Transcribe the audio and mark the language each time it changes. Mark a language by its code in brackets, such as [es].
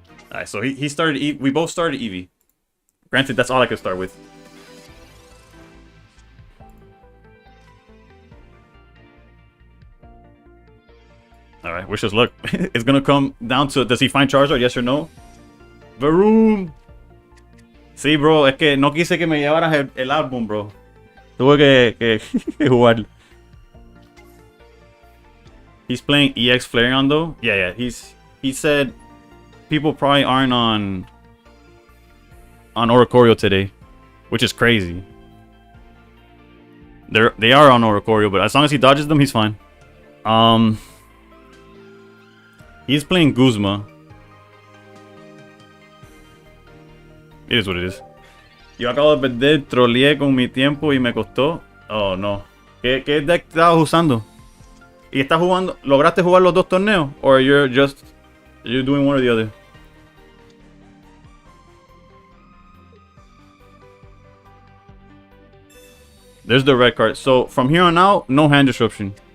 [en] Alright, so he started, we both started Eevee. Granted, that's all I could start with. Alright, wish us luck. It's gonna come down to, does he find Charizard, yes or no? Varoom! [es] Sí, bro, es que no quise que me llevaras el álbum, bro. Tuve que jugar. [en] He's playing EX Flareon though. Yeah. He said people probably aren't on Oricorio today, which is crazy. They are on Oricorio, but as long as he dodges them, he's fine. He's playing Guzma. It is what it is. [es] Yo acabo de perder, troleé con mi tiempo y me costó. Oh no. ¿Qué deck estabas usando? ¿Y estás jugando? ¿Lograste jugar los dos torneos? [en] Or you're doing one or the other? There's the red card. So from here on out, no hand disruption.